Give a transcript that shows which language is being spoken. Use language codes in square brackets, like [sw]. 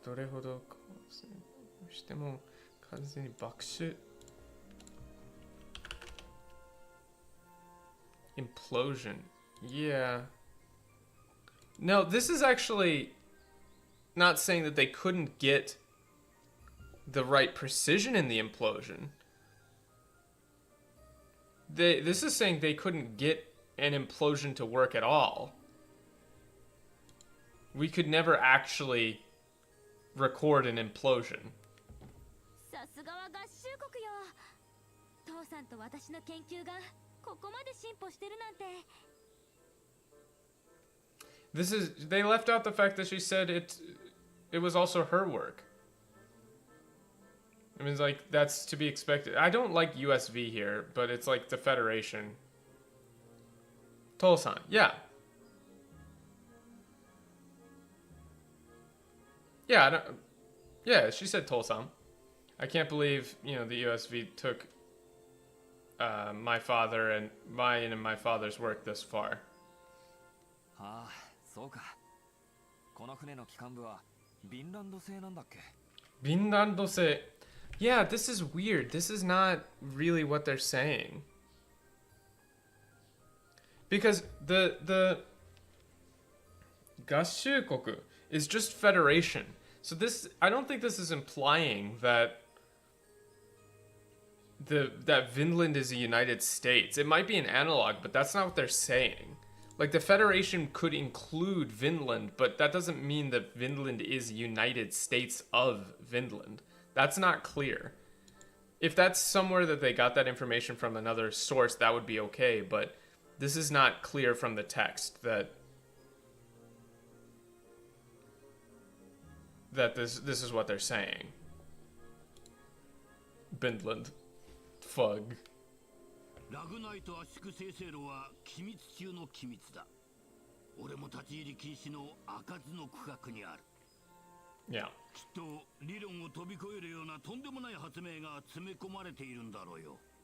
[ja] どれほどしても完全に爆縮 Implosion. [en] Yeah. No, this is actually not saying that they couldn't get the right precision in the implosion. This is saying they couldn't get an implosion to work at all. We could never actually record an implosion. [ja] さすがは合衆国よ。父さんと私の研究がここまで進歩してるなんて。 [en] They left out the fact that she said it was also her work. I mean, it's like, that's to be expected. I don't like USV here, but it's like the Federation. Tol-san, yeah. Yeah, she said Tol-san. I can't believe, the USV took my father and my father's work this far. [ja] ああ、そうか。この船の機関部はフィンランド製なんだっけ？ [en] フィンランド製。Yeah, this is weird. This is not really what they're saying. Because the 合衆国 is just federation. So I don't think this is implying that that Vinland is a United States. It might be an analog, but that's not what they're saying. Like, the Federation could include Vinland, but that doesn't mean that Vinland is United States of Vinland. That's not clear. If that's somewhere that they got that information from another source, that would be okay, but this is not clear from the text that this is what they're saying. Vinland. Fug. [ja] ラグナイト圧縮生成炉は機密中の機密だ。俺も立ち入り禁止の開かずの区画にある。 [en] Yeah. [ja] きっと理論を飛び越えるようなとんでもない発明が詰め込まれているんだろうよ。